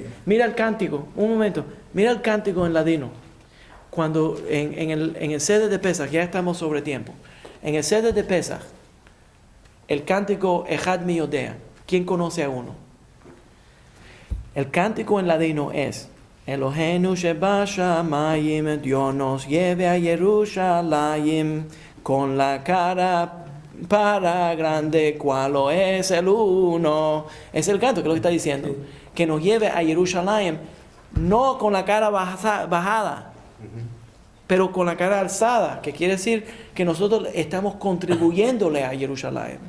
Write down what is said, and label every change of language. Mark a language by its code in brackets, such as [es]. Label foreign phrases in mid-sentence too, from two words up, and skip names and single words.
[es] mira el cántico, un momento, mira el cántico en ladino. Cuando en el Seder de Pesach, ya estamos sobre tiempo, en el Seder de Pesach, el cántico Echad mi Yodea, ¿quién conoce a uno? El cántico en ladino es [he] Eloheinu sheba shamayim, [lad] Dios nos lleve a Jerusalén con la cara para grande, cual lo es el uno. [es] Es el canto que lo que está diciendo. Que nos lleve a Jerusalén, no con la cara bajada, pero con la cara alzada, que quiere decir que nosotros estamos contribuyéndole a Jerusalén.